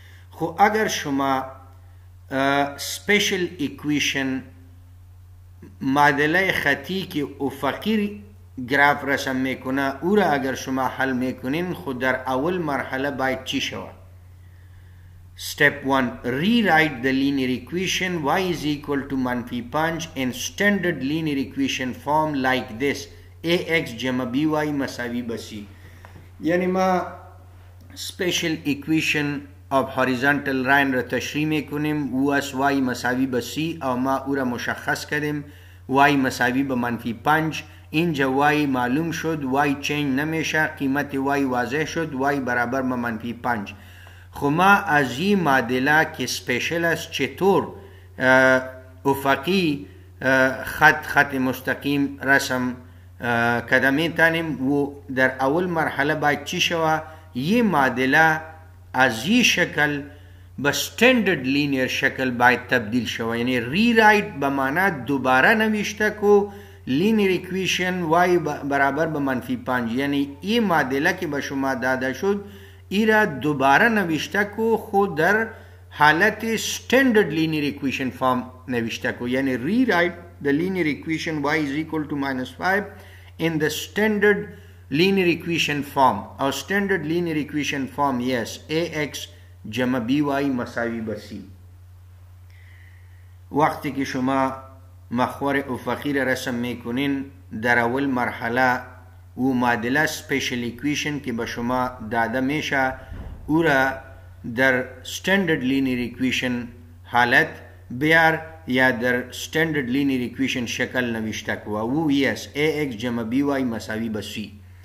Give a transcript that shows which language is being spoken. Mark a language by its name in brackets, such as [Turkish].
[Persian] خب اگر شما سپیشل ایکویشن معادله خطی که افقی گراف رسم میکنه او را اگر شما حل میکنین خود در اول مرحله باید چی شود؟ [English] Step 1. Rewrite the linear equation y is equal to -5 in standard linear equation form like this: ax جمع by [Persian] مساوی به c. یعنی ما [English] special equation of horizontal line [Persian] را تشریح میکنیم و از y مساوی به c او ما او را مشخص کردیم y مساوی به -5. اینجا y معلوم شد، y چینج نمیشه، قیمت y واضح شد، y برابر به -5. خب ما از این معادله که سپیشل است چطور افقی خط مستقیم رسم کده میتونیم و در اول مرحله باید چی شود؟ این معادله از این شکل به استندرد لینیر شکل باید تبدیل شود. یعنی ری-رایت به معنی دوباره نوشته کو لینیر ایکویشن y برابر به -5. یعنی این معادله که به شما داده شد ای را دوباره نوشته کو خود در حالت [English] standard linear equation form [Persian] نوشته کو. [English] یعنی rewrite the linear equation y is equal to -5 in the standard linear equation form. Our standard linear equation form yes ax جمع by [Persian] مساوی به c. وقتی که شما محور افقی را رسم میکنین در اول مرحله و معادله سپیشل ایکویشن که به شما داده میشه او را در استندرد لینیر ایکویشن حالت بیار یا در استندرد لینیر ایکویشن شکل نوشته کو او یس ax جمع by مساوی به c.